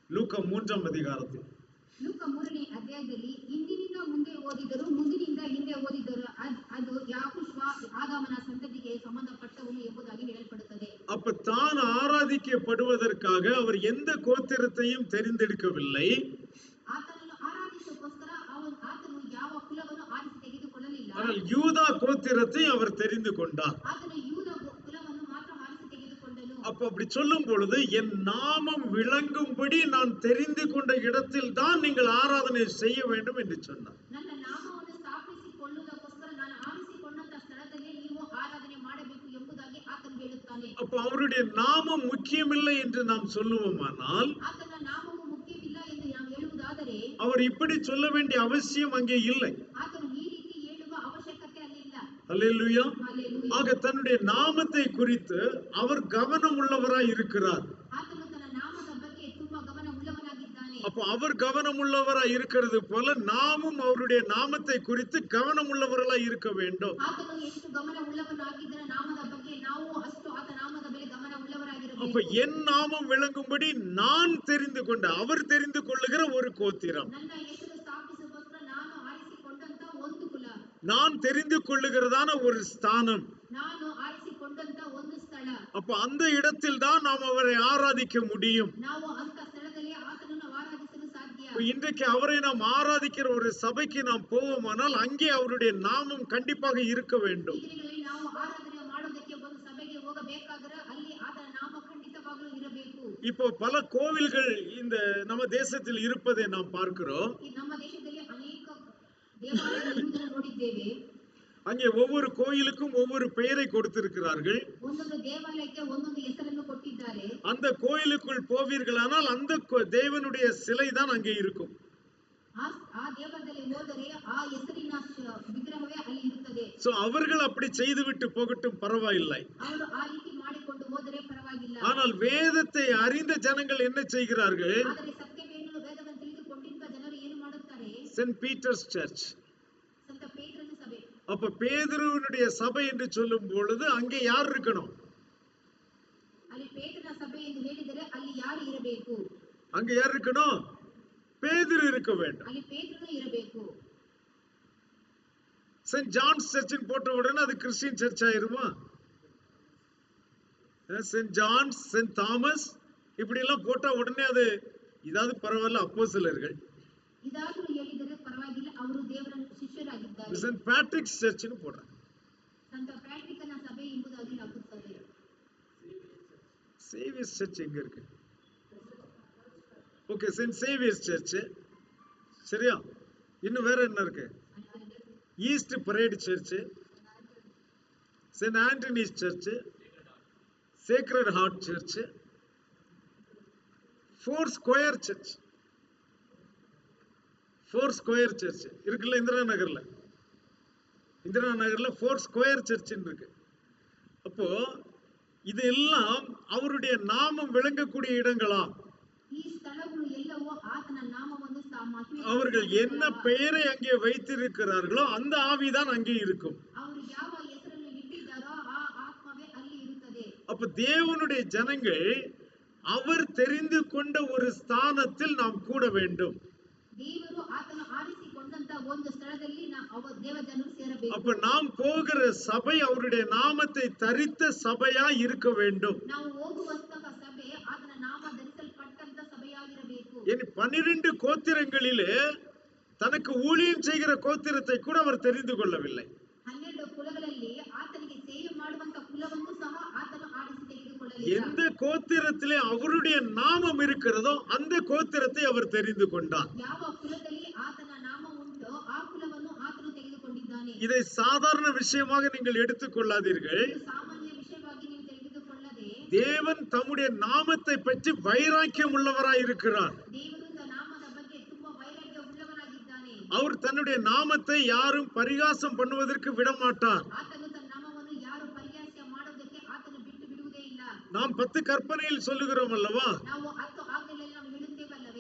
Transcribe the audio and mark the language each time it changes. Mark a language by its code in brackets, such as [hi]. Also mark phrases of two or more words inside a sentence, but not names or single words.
[ta] லூக்கா 3ஆம் அதிகாரத்தில் [kn] ಲೂಕ 3ನೇ ಅಧ್ಯಾಯದಲ್ಲಿ ಇಂದಿನಿಂದ ಮುಂದೆ ಓದಿದರು, ಮುಂದಿನಿಂದ ಹಿಂದೆ ಓದಿದರು, ಅದು ಯಾಕೋಶ್ವ ಆದಾಮನ ಸಂತತಿಗೆ ಸಂಬಂಧಪಟ್ಟವನು ಎಂಬುದಾಗಿ ಹೇಳಲ್ಪಡುತ್ತದೆ. [ta] அப்ப தான் ஆராதிக்கப்படுவதற்காக அவர் எந்த கோத்திரத்தையும் தெரிந்தெடுக்கவில்லை. [kn] ಆತನನ್ನು ಆರಾಧಿಸೋಕ್ಕೋಸ್ಕರ ಆತನು ಯಾವ ಕುಲವನ್ನು ಆರಿಸಿ ತೆಗೆದುಕೊಳ್ಳಲಿಲ್ಲ. [ta] ஆனால் யூதா கோத்திரத்தை அவர் தெரிந்து கொண்டார். [kn] ಆತನು ಯೂದ ಕುಲವನ್ನು ಮಾತ್ರ ಆರಿಸಿ ತೆಗೆದುಕೊಂಡನು. [ta] அப்ப அப்படி சொல்லும் பொழுது என் நாமம் விளங்கும்படி நான் தெரிந்து கொண்ட இடத்தில் தான் நீங்கள் ஆராதனை செய்ய வேண்டும் என்று சொன்னார். [kn] ನನ್ನ ನಾಮವನ್ನು ಸ್ಥಾಪಿಸಿಕೊಳ್ಳುವುದಕ್ಕೋಸ್ಕರ ನಾನು ಆರಿಸಿಕೊಂಡಂತ ಸ್ಥಳದಲ್ಲಿ ನೀವು ಆರಾಧನೆ ಮಾಡಬೇಕು ಎಂಬುದಾಗಿ ಆತನು ಹೇಳುತ್ತಾನೆ. [ta] அப்ப அவருடைய நாமம் முக்கியமில்லை என்று நாம் சொல்லுவோமானால், [kn] ಆತನ ನಾಮವು ಮುಖ್ಯವಿಲ್ಲ ಎಂದು ನಾವು ಹೇಳುವುದಾದರೆ, [ta] அவர் இப்படி சொல்ல வேண்டிய அவசியம் அங்கே இல்லை. [kn] ಆತನು ಈ ರೀತಿ ಹೇಳುವ ಅವಶ್ಯಕತೆ ಅಲ್ಲಿಲ್ಲ. [ta] அல்லேலூயா. [kn] ಹಲ್ಲೆಲೂಯಾ. [ta] ஆக தன்னுடைய நாமத்தை குறித்து அவர் கவனம் உள்ளவராய் இருக்கிறார். [kn] ಆತನು ತನ್ನ ನಾಮದ ಬಗ್ಗೆ ತುಂಬಾ ಗಮನ ಉಳ್ಳವನಾಗಿದ್ದಾನೆ. [ta] அப்ப அவர் கவனம் உள்ளவராய் இருக்கிறது போல நாமும் அவருடைய நாமத்தை குறித்து கவனம் உள்ளவர்களாய் இருக்க வேண்டும். [kn] ಆತನು ಎಷ್ಟು ಗಮನ ಉಳ್ಳವನಾಗಿದ್ದರ ನಾಮದ ಬಗ್ಗೆ ನಾವು ಅಷ್ಟು ಆತ ನಾಮದ ಮೇಲೆ ಗಮನ ಉಳ್ಳವರಾಗಿರಬೇಕು. [ta] அப்ப என் நாமம் விளங்கும்படி நான் தெரிந்து கொண்ட, அவர் தெரிந்து கொள்ளுகிற ஒரு கோத்திரம், [kn] ನನ್ನ ಹೆಸರು ಸ್ಥಾಪಿಸುವುದಕ್ಕೋಸ್ಕರ ನಾನು ಆರಿಸಿಕೊಂಡಂತ ಒಂದು ಕುಲ, [ta] நான் தெரிந்து கொள்ளுகிறதான ஒரு ஸ்தானம், [kn] ನಾನು ಆರಿಸಿಕೊಂಡಂತ ಒಂದು ಸ್ಥಳ, [ta] அப்ப அந்த இடத்தில் தான் நாம் அவரை ஆராதிக்க முடியும். [kn] ನಾವು ಅಂತ ಸ್ಥಳದಲ್ಲಿ ಆತನನ್ನು ಆರಾಧಿಸಲು ಸಾಧ್ಯ. [ta] இன்றைக்கு அவரை நாம் ஆராதிக்கிற ஒரு சபைக்கு நாம் போவோமானால் அங்கே அவருடைய நாமம் கண்டிப்பாக இருக்க வேண்டும். [kn] ಈ ದಿನಗಳಲ್ಲಿ ನಾವು ಆರಾಧನೆ ಮಾಡೋದಕ್ಕೆ ಒಂದು ಸಭೆಗೆ ಹೋಗಬೇಕಾದರೆ ಅಲ್ಲಿ ಆತನ ನಾಮ ಖಂಡಿತವಾಗಲೂ ಇರಬೇಕು. [ta] இப்போ பல கோவில்கள் இந்த நம்ம தேசத்தில் இருப்பதை நாம் பார்க்கிறோம். [kn] ಈ ನಮ್ಮ ದೇಶದಲ್ಲಿ ಅನೇಕ ದೇವಾಲಯಗಳನ್ನು ನೋಡಿದ್ದೇವೆ. [ta] அங்கே ஒவ்வொரு கோயிலுக்கும் ஒவ்வொரு பெயரை கொடுத்திருக்கிறார்கள். [kn] ಒಂದೊಂದು ದೇವಾಲಯಕ್ಕೆ ಒಂದೊಂದು ಹೆಸರನ್ನು ಕೊಟ್ಟಿದ್ದಾರೆ. [ta] அந்த கோயிலுக்குள் போவீர்களானால் அந்த தேவனுடைய சிலை தான் அங்கே இருக்கும். [kn] ಆ ದೇವಾಲಯದಲ್ಲಿ ಹೋದರೆ ಆ ಹೆಸರಿನ ವಿಗ್ರಹವೇ ಅಲ್ಲಿ ಇರುತ್ತದೆ. [ta] சோ அவர்கள் அப்படி செய்துவிட்டு போகட்டும், பரவாயில்லை. [kn] ಅವರು ಆ ರೀತಿ ಮಾಡಿಕೊಂಡು ಹೋದರೆ ಪರವಾಗಿಲ್ಲ. [ta] ஆனால் வேதத்தை அறிந்த ஜனங்கள் என்ன செய்கிறார்கள்? [kn] ಆದರೆ ಸತ್ಯವೇನು ವೇದವನ್ನು ತಿಳಿದುಕೊಂಡಿದ್ದ ಜನರು ಏನು ಮಾಡುತ್ತಾರೆ? [ta] சென்ட் பீட்டர்ஸ் சர்ச், [kn] ಸಂತ ಪೇತ್ರನ ಸಭೆ. [ta] அப்ப பேதுருவினுடைய சபை என்று சொல்லும் பொழுது அங்கே யார் இருக்கணும்? [kn] ಅಲ್ಲಿ ಪೇತ್ರನ ಸಭೆ ಎಂದು ಹೇಳಿದರೆ ಅಲ್ಲಿ ಯಾರು ಇರಬೇಕು? [ta] அங்க யார் இருக்கணும்? பேதுரு இருக்க வேண்டும். [kn] ಅಲ್ಲಿ ಪೇತ್ರನು ಇರಬೇಕು. [ta] சென்ட் ஜான்ஸ் சர்ச்னு போட்ட உடனே அது [en] Christian church [ta] ஆயிருமா? சென்ட் ஜான்ஸ், சென்ட் தாமஸ் இப்படி எல்லாம் போட்டா உடனே அது இதாவது பரவாயில்ல அப்போஸ்தலர்கள். [kn] ಇದಾದರೂ ಹೇಳಿದರೆ ಪರವಾಗಿಲ್ಲ, ಅವರು ದೇವರ ಶಿಷ್ಯರಾಗಿದ್ದಾರೆ. [ta] சென்ட் பேட்ரிக் சர்ச்னு போடுறாங்க. [kn] ಸಂತ ಪ್ಯಾಟ್ರಿಕನ ಸಭೆ ಎಂಬುದಾಗಿ ಹಾಕುತ್ತದೆ. [ta] சேவியர்ஸ் சர்ச் எங்க இருக்கு? ஓகே, சென்ட் சேவியர்ஸ் சர்ச். சரியா? இன்னும் வேற என்ன இருக்கு? ஈஸ்ட் பரேட் சர்ச், சென்ட் ஆண்டனிஸ் சர்ச், சேக்ரட் ஹார்ட் சர்ச், ஃபோர் ஸ்கொயர் சர்ச். ஃபோர் ஸ்கொயர் சர்ச் இருக்குல்ல இந்திரா நகர்ல. இந்திரா நகர்ல ஃபோர் ஸ்கொயர் சர்ச் இருக்கு. அப்போ இது எல்லாம் அவருடைய நாமம் விளங்கக்கூடிய இடங்களா? [kn] ಈ ಸ್ಥಳಗಳು ಎಲ್ಲವೂ ಆತನ ನಾಮವನ್ನು [ta] அவர்கள் என்ன பெயரை அங்கே வைத்திருக்கிறார்களோ அந்த ஆவிதான் அங்கே இருக்கும். [kn] ಅವರು ಯಾವ ಹೆಸರನ್ನು ಇಟ್ಟಿದ್ದಾರೋ ಆ ಆತ್ಮವೇ ಅಲ್ಲಿ ಇರುತ್ತದೆ. [ta] அப்ப தேவனுடைய ஜனங்கள் அவர் தெரிந்து கொண்ட ஒரு ஸ்தானத்தில் நாம் கூட வேண்டும். [kn] ದೇವರು ಆತನ ಆರಿಸಿಕೊಂಡಂತ ಒಂದು ಸ್ಥಳದಲ್ಲಿ ದೇವ ಜನರು ಸೇರಬೇಕು. [ta] அப்ப நாம் போகிற சபை அவருடைய நாமத்தை தரித்த சபையா இருக்க வேண்டும். [kn] ನಾವು ಹೋಗುವಂತಹ ಸಭೆ ಆತನ ನಾಮ ಧರಿಸಲ್ಪಟ್ಟಂತ ಸಭೆಯಾಗಿರಬೇಕು. [ta] 12 கோத்திரங்களிலே தனக்கு ஊழியம் செய்கிற கோத்திரத்தை கூட அவர் தெரிந்து கொள்ளவில்லை. [kn] 12 ಕುಲಗಳಲ್ಲಿ ಆತನಿಗೆ ಸೇವೆ ಮಾಡುವಂತ ಕುಲವನ್ನು ಸಹ ಆತನು ಆರಿಸಿ ತೆಗೆದುಕೊಳ್ಳಲಿಲ್ಲ. [ta] எந்த கோத்திரத்திலே அவருடைய நாமம் இருக்கிறதோ அந்த கோத்திரத்தை அவர் தெரிந்து கொண்டார். [kn] ಯಾವ ಕುಲದಲ್ಲಿ ಆತನ ನಾಮ ಉಂಟೋ ಆ ಕುಲವನ್ನು ಆತನು ತೆಗೆದುಕೊಂಡಿದ್ದಾನೆ. [ta] இதை சாதாரண விஷயமாக நீங்கள் எடுத்துக்கொள்ளாதீர்கள். [kn] ಸಾಮಾನ್ಯ ವಿಷಯವಾಗಿ ನೀವು ತೆಗೆದುಕೊಳ್ಳದೆ [ta] தேவன் தம்முடைய நாமத்தை பற்றி வைராக்கியம் உள்ளவராய் இருக்கிறார். [kn] ದೇವರು ತನ್ನ ನಾಮದ ಬಗ್ಗೆ ತುಂಬಾ ವೈರಾಗ್ಯ ಉಳ್ಳವನಾಗಿದ್ದಾನೆ. [ta] அவர் தன்னுடைய நாமத்தை யாரும் பரிகாசம் பண்ணுவதற்கு விட மாட்டார். [kn] ಆತನು ತನ್ನ ನಾಮವನ್ನು ಯಾರು ಪರಿಹಾಸ ಮಾಡೋದಕ್ಕೆ ಆತನು ಬಿಟ್ಟು ಬಿಡುವುದೇ ಇಲ್ಲ. [ta] நாம் 10 கற்பனையில் சொல்லுகிறோம் அல்லவா? [kn] ನಾವು 10 ಆಜ್ಞೆಗಳಲ್ಲಿ ನಾವು ಹೇಳುತ್ತೇವಲ್ಲವೇ?